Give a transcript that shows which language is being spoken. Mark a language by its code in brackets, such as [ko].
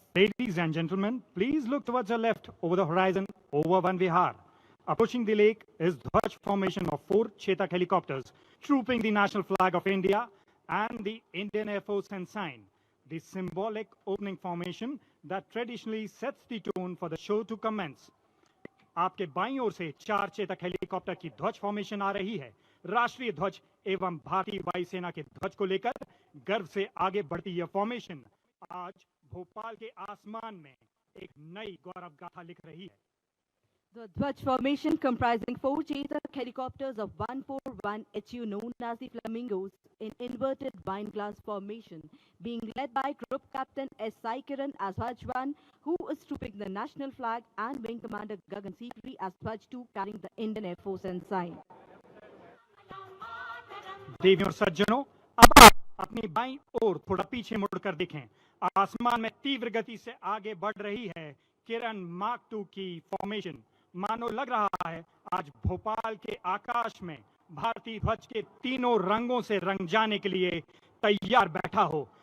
[en] Ladies and gentlemen, please look towards your left over the horizon over Van Vihar. Approaching the lake is Dhwaj formation of 4 Chetak helicopters, trooping the national flag of India and the Indian Air Force ensign. The symbolic opening formation that traditionally sets the tone for the show to commence. [hi] आपके बाईं ओर से 4 Chetak helicopter की ध्वज formation आ रही है। राष्ट्रीय ध्वज एवं भारतीय वायुसेना के ध्वज को लेकर गर्व से आगे बढ़ती यह फॉर्मेशन आज भोपाल के आसमान में एक नई गौरव गाथा लिख रही है। [en] The Dhwaj formation, comprising 4 Chetak helicopters of 141 HU known as the Flamingos in inverted wine glass formation, being led by Group Captain S. Sai Kiran as Dhwaj 1, who is trooping the national flag, and Wing Commander Gagan Sikri as Dhwaj 2, carrying the Indian Air Force ensign. [hi] देवियों और सज्जनों, अब आप अपनी बाईं ओर थोड़ा पीछे मुड़कर देखें। आसमान में तीव्र गति से आगे बढ़ रही है किरण मार्क 2 की फॉर्मेशन। मानो लग रहा है आज भोपाल के आकाश में भारतीय ध्वज के तीनों रंगों से रंग जाने के लिए तैयार बैठा हो।